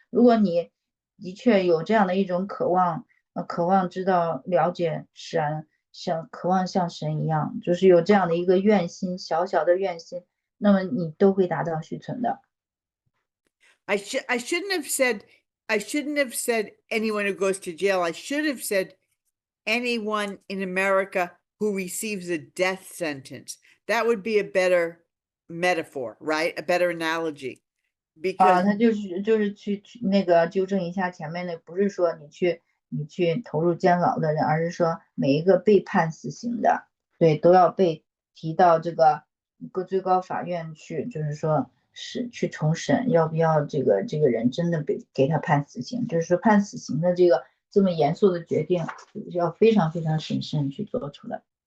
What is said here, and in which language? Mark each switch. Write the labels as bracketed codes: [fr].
[zh] 如果你的确有这样的一种渴望，渴望知道了解神，渴望像神一样，就是有这样的一个愿心，小小的愿心。那么你都会达到续存的。 [en] I shouldn't have said anyone who goes to jail. I should have said anyone in America who receives a death sentence. That would be a better metaphor, right? A better analogy. Because [zh] 他就是去那个纠正一下前面的，不是说你去投入监牢的人，而是说每一个被判死刑的，对，都要被提到这个最高法院去，就是说是去重审，要不要这个人真的给他判死刑，就是说判死刑的这么严肃的决定，要非常非常审慎去做出来。